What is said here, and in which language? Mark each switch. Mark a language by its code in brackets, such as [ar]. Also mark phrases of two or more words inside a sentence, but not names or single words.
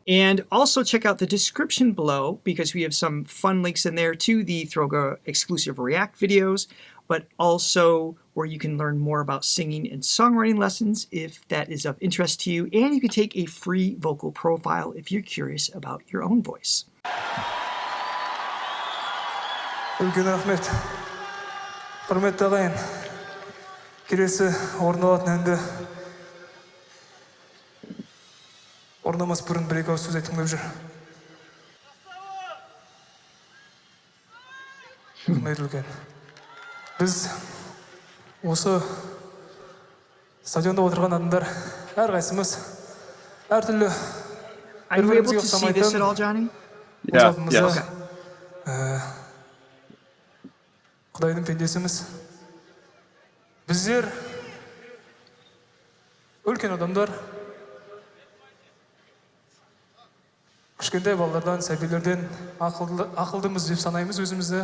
[en] And also check out the description below, because we have some fun links in there to the Throga exclusive React videos, but also where you can learn more about singing and songwriting lessons if that is of interest to you. And you can take a free vocal profile if you're curious about your own voice. [kk] Үлкен рахмет. Құрметті ағайын. Келесі орындалатын әнді орындамас бұрын бір-екі ауыз сөз айтқым келіп жүр. Құрметті үлкен. Біз осы стадионда отырған адамдар әрқайсымыз әртүрлі [en] Are you able to see this at all, Johnny? Yeah, yes. [kk] Құдайдың пендесіміз. Біздер үлкен адамдар кішкентай балалардан, сәбилерден ақылдымыз деп санаймыз өзімізді.